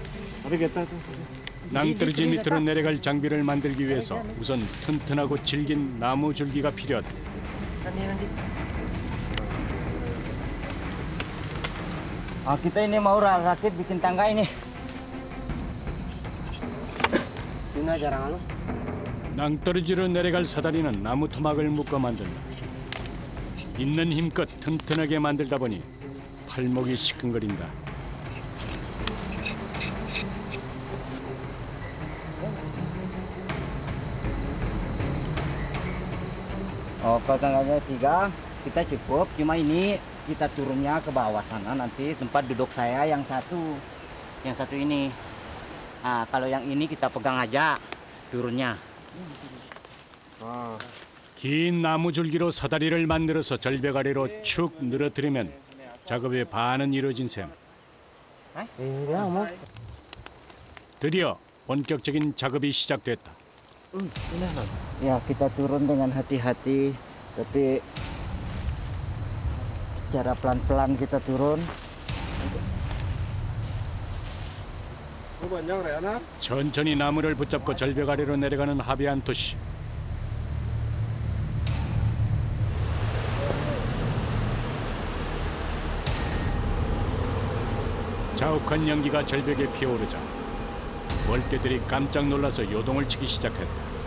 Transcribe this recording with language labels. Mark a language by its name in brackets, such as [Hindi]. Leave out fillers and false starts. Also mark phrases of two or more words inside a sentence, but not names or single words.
[Korean] 낭떠러지 밑으로 내려갈 장비를 만들기 위해서 우선 튼튼하고 질긴 나무 줄기가 필요하다. [Indonesian] Kita ini mau rakit bikin tangga ini. Guna jarang [Korean] 낭떠러지로 내려갈 사다리는 나무 토막을 묶어 만든다. 있는 힘껏 튼튼하게 만들다 보니 팔목이 시큰거린다. [Indonesian] Kalau tangganya 3, kita cukup. Cuma ini kita turunnya ke bawah sana nanti tempat duduk saya yang satu ini. Nah, kalau yang ini kita pegang aja turunnya. [Korean] 긴 나무 줄기로 사다리를 만들어서 절벽 아래로 축 늘어뜨리면 작업의 반은 이루어진 셈. 드디어 본격적인 작업이 시작됐다. [Indonesian] Ya, kita turun dengan hati-hati, tapi secara pelan-pelan kita turun. [Korean] 천천히 나무를 붙잡고 절벽 아래로 내려가는 하비안토 씨. 자욱한 연기가 절벽에 피어오르자 월대들이 깜짝 놀라서 요동을 치기 시작했다.